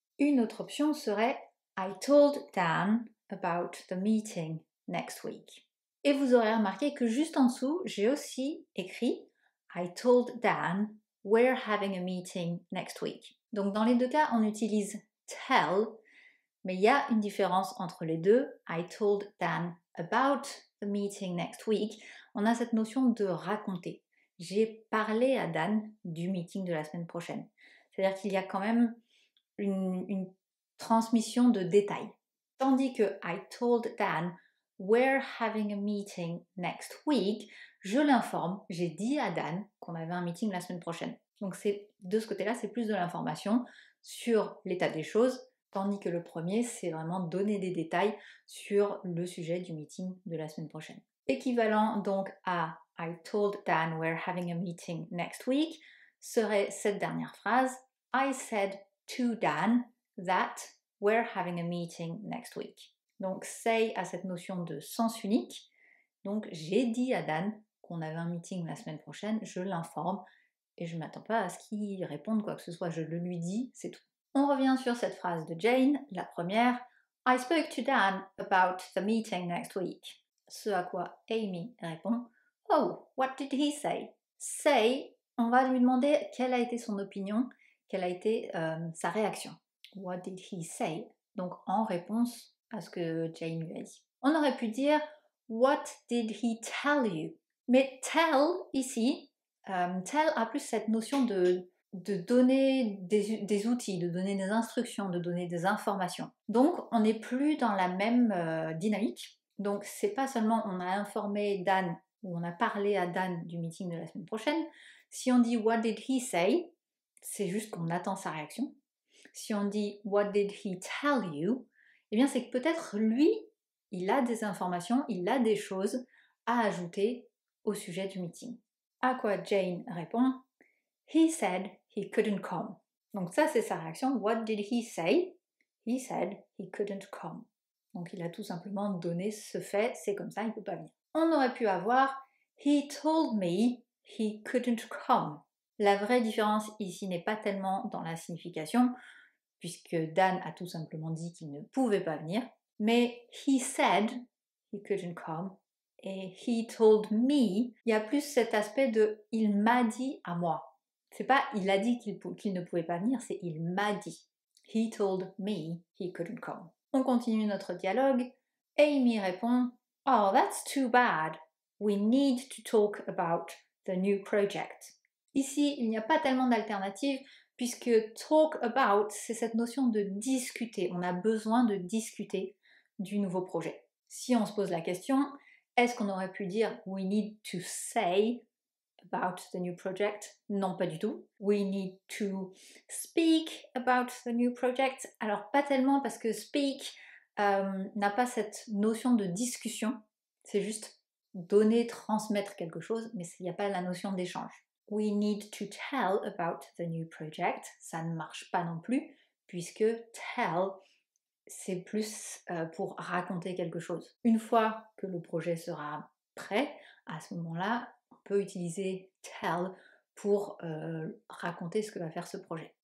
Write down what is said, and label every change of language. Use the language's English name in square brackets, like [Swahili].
[French] Une autre option serait [English] I told Dan about the meeting next week. [French] Et vous aurez remarqué que juste en dessous, j'ai aussi écrit [English] I told Dan we're having a meeting next week. [French] Donc dans les deux cas, on utilise tell, mais il y a une différence entre les deux. [English] I told Dan about the meeting next week. [French] On a cette notion de raconter. J'ai parlé à Dan du meeting de la semaine prochaine. C'est-à-dire qu'il y a quand même une transmission de détails. Tandis que [English] I told Dan we're having a meeting next week, [French] je l'informe, j'ai dit à Dan qu'on avait un meeting la semaine prochaine. Donc c'est de ce côté-là, c'est plus de l'information sur l'état des choses, tandis que le premier, c'est vraiment donner des détails sur le sujet du meeting de la semaine prochaine. Équivalent donc à [English] I told Dan we're having a meeting next week [French] serait cette dernière phrase [English] I said to Dan that we're having a meeting next week. [French] Donc say a cette notion de sens unique. Donc j'ai dit à Dan qu'on avait un meeting la semaine prochaine, je l'informe et je ne m'attends pas à ce qu'il réponde quoi que ce soit, je le lui dis, c'est tout. On revient sur cette phrase de Jane, la première. [English] I spoke to Dan about the meeting next week. [French] Ce à quoi Amy répond [English] Oh, what did he say? [French] Say, on va lui demander quelle a été son opinion, quelle a été sa réaction. [English] What did he say? [French] Donc en réponse à ce que Jane lui a dit. On aurait pu dire [English] What did he tell you? [French] Mais tell ici, tell a plus cette notion de donner des outils, de donner des instructions, de donner des informations. Donc on n'est plus dans la même dynamique. Donc c'est pas seulement on a informé Dan ou on a parlé à Dan du meeting de la semaine prochaine. Si on dit [English] What did he say? [French] C'est juste qu'on attend sa réaction. Si on dit [English] What did he tell you? [French] Eh bien c'est que peut-être lui, il a des informations, il a des choses à ajouter au sujet du meeting. À quoi Jane répond [English] He said he couldn't come. [French] Donc ça c'est sa réaction. [English] What did he say? He said he couldn't come. [French] Donc il a tout simplement donné ce fait, c'est comme ça, il ne peut pas venir. On aurait pu avoir [English] He told me he couldn't come. [French] La vraie différence ici n'est pas tellement dans la signification, puisque Dan a tout simplement dit qu'il ne pouvait pas venir. Mais [English] he said he couldn't come [French] et [English] he told me, [French] il y a plus cet aspect de il m'a dit à moi. C'est pas il a dit qu'il ne pouvait pas venir, c'est il m'a dit. [English] He told me he couldn't come. [French] On continue notre dialogue. Amy répond, [English] oh, that's too bad. We need to talk about the new project. [French] Ici, il n'y a pas tellement d'alternatives puisque talk about, c'est cette notion de discuter. On a besoin de discuter du nouveau projet. Si on se pose la question, est-ce qu'on aurait pu dire [English] we need to say about the new project? [French] Non, pas du tout. [English] We need to speak about the new project. [French] Alors pas tellement parce que speak n'a pas cette notion de discussion. C'est juste donner, transmettre quelque chose, mais il n'y a pas la notion d'échange. [English] We need to tell about the new project. [French] Ça ne marche pas non plus puisque tell c'est plus pour raconter quelque chose. Une fois que le projet sera prêt, à ce moment-là, on peut utiliser tell pour raconter ce que va faire ce projet.